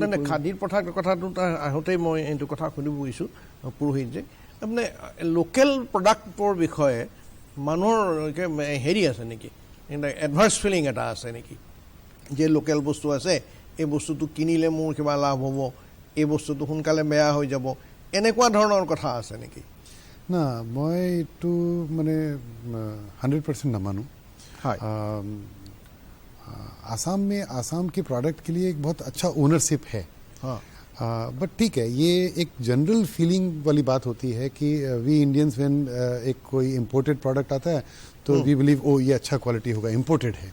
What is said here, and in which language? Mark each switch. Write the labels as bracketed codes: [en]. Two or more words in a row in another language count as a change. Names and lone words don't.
[as] খাদীৰ কথাটোত আহোঁতেই মই এইটো কথা সুধিব বিচাৰিছোঁ পুৰোহিত, যে তাৰমানে [en] local product's [as] বিষয়ে মানুহৰ হেৰি আছে নেকি, [en] adverse feeling [as] এটা আছে নেকি, যে লোকেল বস্তু আছে, এই বস্তুটো কিনিলে মোৰ কিবা লাভ হ'ব, এই বস্তুটো সোনকালে বেয়া হৈ যাব, এনেকুৱা ধৰণৰ কথা আছে নেকি? না, মই এইটো মানে 100% নামানো। [hi] आसाम के प्रोडक्ट के लिए एक बहुत अच्छा ओनरशिप है। बट ठीक है, ये एक [en] general feeling [hi] वाली बात होती है कि [en] we Indians when [hi] एक कोई [en] imported product [hi] आता है तो [en] we believe [hi] ओ ये अच्छा क्वालिटी होगा, इम्पोर्टेड है।